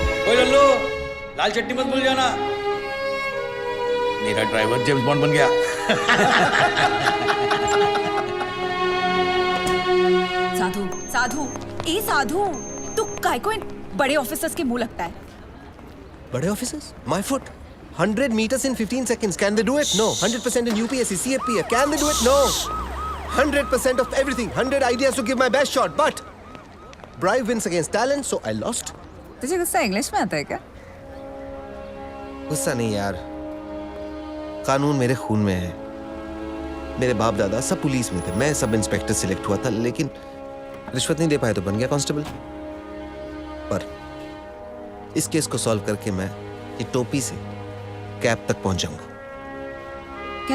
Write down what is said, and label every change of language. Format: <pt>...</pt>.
<hi>ओए लल्लू, लाल चट्टी मत भूल जाना। मेरा ड्राइवर जेम्स बॉन्ड बन गया। साधु साधु ए साधु, तू काय को इन बड़े ऑफिसर्स के मुंह लगता है? बड़े officers?</hi> <en>My foot 100 meters in 15 seconds. Can they do it? No. 100% in UPSC, CFP. Can they do it? No. 100% of everything. 100 ideas to give my best shot. But bribe wins against talent, so I lost.</en> <hi>तुझे गुस्सा English में आता है क्या? गुस्सा नहीं यार, कानून मेरे खून में है। मेरे बाप दादा सब पुलिस में थे, मैं सब इंस्पेक्टर सिलेक्ट हुआ था, लेकिन रिश्वत नहीं दे पाए तो बन गया कांस्टेबल। पर इस केस को सॉल्व करके मैं ये टोपी से कैप तक पहुंच जाऊंगा।</hi>